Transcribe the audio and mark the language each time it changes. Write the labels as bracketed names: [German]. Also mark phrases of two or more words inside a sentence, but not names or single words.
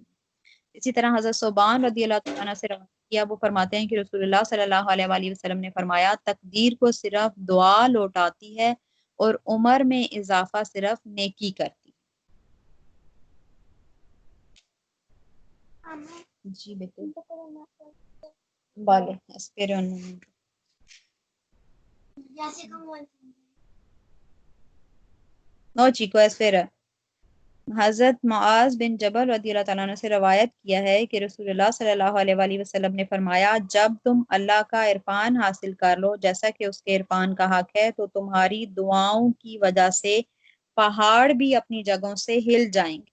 [Urdu] اسی طرح حضرت صوبان [Arabic] رضی اللہ تعالیٰ عنہ [Urdu] سے روایت کیا، وہ فرماتے ہیں کہ رسول اللہ [Arabic] صلی اللہ علیہ وآلہ وسلم [Urdu] نے فرمایا، تقدیر کو صرف دعا لوٹاتی ہے اور عمر میں اضافہ صرف نیکی کرتی۔ جی بیٹے [Spanish] vale, espera un momento. No, chico, espera. [Urdu] حضرت معاذ بن جبل [Arabic] رضی اللہ تعالیٰ عنہ [Urdu] سے روایت کیا ہے کہ رسول اللہ [Arabic] صلی اللہ علیہ وآلہ وسلم [Urdu] نے فرمایا، جب تم اللہ کا عرفان حاصل کر لو جیسا کہ اس کے عرفان کا حق ہے تو تمہاری دعاؤں کی وجہ سے پہاڑ بھی اپنی جگہوں سے ہل جائیں گے۔